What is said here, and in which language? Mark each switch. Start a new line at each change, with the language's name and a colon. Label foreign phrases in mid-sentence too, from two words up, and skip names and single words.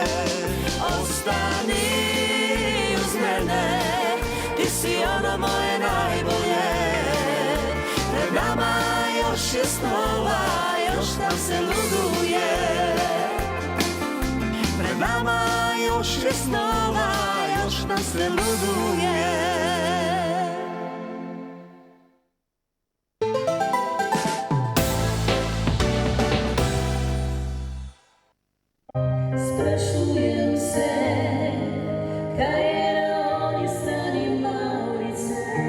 Croatian: Ostani uz mene, ti si ono moje najbolje. Pred nama još je snova, još nam se luduje. Pred nama još je snova, još nam se luduje.
Slovenian: Sprašujem se, kaj je na oni strani Maurice.